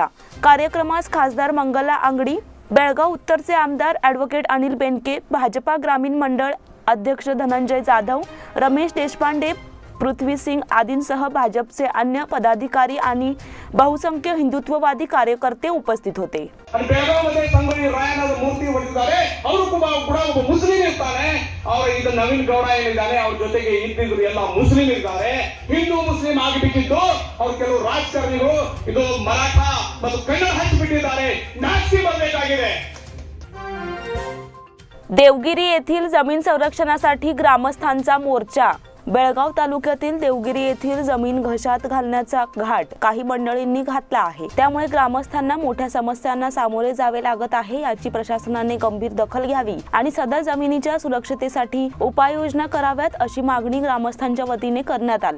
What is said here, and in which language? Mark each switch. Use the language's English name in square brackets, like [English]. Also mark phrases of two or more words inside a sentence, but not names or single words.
[Marathi] कार्यक्रमास खासदार मंगला अंगडी, बेळगाव उत्तरचे आमदार ॲडव्होकेट अनिल बेनके, भाजपा ग्रामीण मंडळ अध्यक्ष धनंजय जाधव, रमेश देशपांडे, पृथ्वी सिंग आदींसह भाजपचे अन्य पदाधिकारी आणि बहुसंख्य हिंदुत्ववादी कार्यकर्ते उपस्थित होते। [Kannada] ಬೆಳಗಾವಿಯಲ್ಲಿ ಸಂಗೊಳ್ಳಿ ರಾಯಣ್ಣನ ಮೂರ್ತಿ ಹೊಡೆದಿದ್ದಾರೆ, ಅವರು ಕೂಡ ಒಬ್ಬ ಮುಸ್ಲಿಂ ಇರ್ತಾನೆ, ಅವರು ಇದು ನವೀನ್ ಗೌಡ ಏನಿದ್ದಾನೆ ಅವ್ರ ಜೊತೆಗೆ ಇದ್ದಿದ್ರು ಎಲ್ಲ ಮುಸ್ಲಿಂ ಇದ್ದಾರೆ। ಹಿಂದೂ ಮುಸ್ಲಿಂ ಆಗಿಬಿಟ್ಟಿದ್ದು ಅವ್ರು ಕೆಲವು ರಾಜಕಾರಣಿಗಳು ಇದು ಮರಾಠ ಮತ್ತು ಕನ್ನಡ ಹಚ್ಚಿಬಿಟ್ಟಿದ್ದಾರೆ, ನಾಚಿಕೆ ಬರಬೇಕಾಗಿದೆ। [Marathi] देवगिरी येथील जमीन संरक्षणासाठी ग्रामस्थांचा मोर्चा। बेळगाव तालुक्यातील देवगिरी येथील जमीन घशात घालण्याचा घाट काही मंडळींनी घातला आहे, त्यामुळे ग्रामस्थांना मोठ्या समस्यांना सामोरे जावे लागत आहे। याची प्रशासनाने गंभीर दखल घ्यावी आणि सदर जमिनीच्या सुरक्षतेसाठी उपाययोजना कराव्यात अशी मागणी ग्रामस्थांच्या वतीने करण्यात आली।